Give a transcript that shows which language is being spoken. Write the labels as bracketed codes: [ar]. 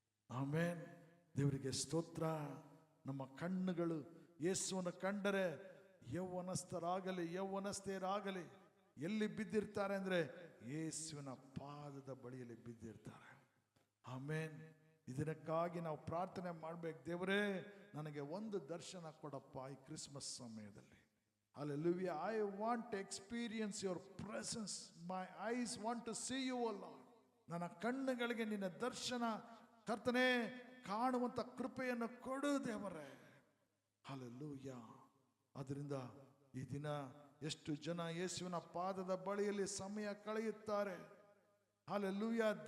[kn] ಆಮೇನ್, ದೇವರಿಗೆ ಸ್ತೋತ್ರ. ನಮ್ಮ ಕಣ್ಣುಗಳು ಯೇಸುವನ್ನು ಕಂಡರೆ ಯೌವನಸ್ಥರಾಗಲಿ ಯೌವನಸ್ಥೆಯರಾಗಲಿ ಎಲ್ಲಿ ಬಿದ್ದಿರ್ತಾರೆ ಅಂದರೆ ಯೇಸುವಿನ ಪಾದದ ಬಳಿಯಲ್ಲಿ ಬಿದ್ದಿರ್ತಾರೆ. ಆಮೇನ್, ಇದಕ್ಕಾಗಿ ನಾವು ಪ್ರಾರ್ಥನೆ ಮಾಡಬೇಕು. ದೇವರೇ, ನನಗೆ ಒಂದು ದರ್ಶನ ಕೊಡಪ್ಪ ಈ ಕ್ರಿಸ್ಮಸ್ ಸಮಯದಲ್ಲಿ. [en] Hallelujah. I want to experience your presence. My eyes want to see you, O Lord. [kn] ನನ್ನ ಕಣ್ಣುಗಳಿಗೆ ನಿನ್ನ ದರ್ಶನ ಕರ್ತನೇ ಕಾಣುವಂತ ಕೃಪೆಯನ್ನು ಕೊಡು ದೇವರೇ. Hallelujah. ಅದರಿಂದ ಈ ದಿನ ಎಷ್ಟು ಜನ ಯೇಸುವಿನ ಪಾದದ ಬಳಿಯಲ್ಲಿ ಸಮಯ ಕಳೆಯುತ್ತಾರೆ. Hallelujah.